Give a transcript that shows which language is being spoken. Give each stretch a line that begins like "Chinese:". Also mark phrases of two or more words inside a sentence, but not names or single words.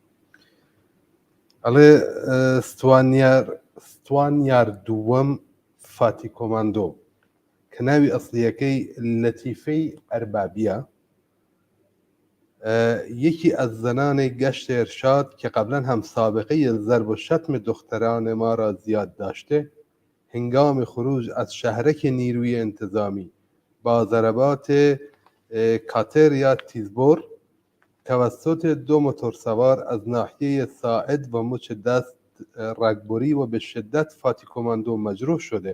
Central Kurdish: ئەڵێ ستوانیار دووەم فاتی کۆماندۆ کە ناوی ئەسڵیەکەی لەتیفەی ئەربابیە
Persian: یەکی از زنان گشت ارشاد که قبلا هم سابقه ضرب و شتم دختران ما را زیاد داشته هنگام خروج از شهرک نیروی انتظامی با ضربات کاتر یا تیزبر توسط 2 موتورسوار از ناحیه ساعد و مچ دست رگبری و به شدت فاتی کماندو مجروح شده.